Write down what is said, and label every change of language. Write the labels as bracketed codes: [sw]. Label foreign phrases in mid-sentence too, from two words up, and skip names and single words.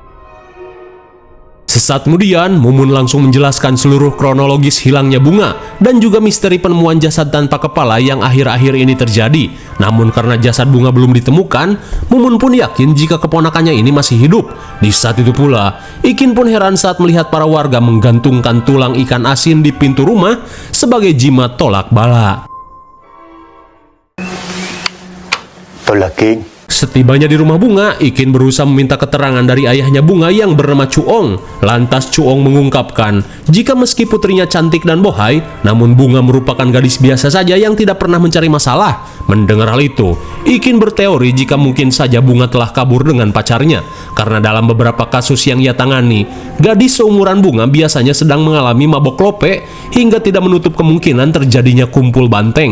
[id] Sesaat kemudian, Mumun langsung menjelaskan seluruh kronologis hilangnya Bunga dan juga misteri penemuan jasad tanpa kepala yang akhir-akhir ini terjadi. Namun karena jasad Bunga belum ditemukan, Mumun pun yakin jika keponakannya ini masih hidup. Di saat itu pula, Ikin pun heran saat melihat para warga menggantungkan tulang ikan asin di pintu rumah sebagai jimat tolak bala. [vi] Tôi là Kiên. [id] Setibanya di rumah Bunga, Ikin berusaha meminta keterangan dari ayahnya Bunga yang bernama Chuong. Lantas Chuong mengungkapkan jika meski putrinya cantik dan bohai, namun Bunga merupakan gadis biasa saja yang tidak pernah mencari masalah. Mendengar hal itu, Ikin berteori jika mungkin saja Bunga telah kabur dengan pacarnya, karena dalam beberapa kasus yang ia tangani, gadis seumuran Bunga biasanya sedang mengalami mabok lope hingga tidak menutup kemungkinan terjadinya kumpul banteng.